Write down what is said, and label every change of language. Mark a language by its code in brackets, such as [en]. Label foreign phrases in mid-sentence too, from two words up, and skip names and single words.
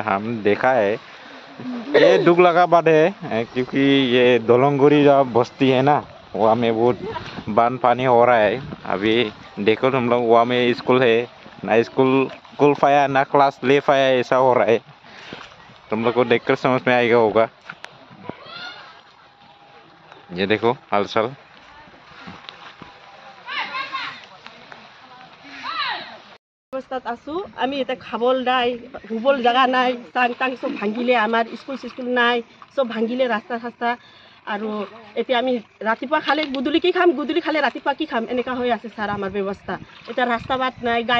[hi] हम देखा है ये दुख लगा बात है क्योंकि ये दोलंगुरी जो बस्ती है ना वहाँ में बहुत बांध पानी हो रहा है अभी देखो तुम लोग वहाँ में स्कूल है ना स्कूल पाया ना क्लास ले पाया ऐसा हो रहा है तुम लोग को देखकर समझ में आएगा होगा ये देखो हालचाल [as] অৱস্থাত আছো আমি এটা খাবল নাই শুবল জায়গা নাই টাং সব ভাঙিলে আমাৰ স্কুল নাই সব ভাঙিলে ৰাস্তা আৰু এতিয়া আমি ৰাতিপুৱা খালে গুদুলি কি খাম গুদুলি খালে ৰাতিপুৱা কি খাম এনেকা হৈ আছে স্যাৰ আমাৰ ব্যৱস্থা এটা ৰাস্তা বাট নাই গাই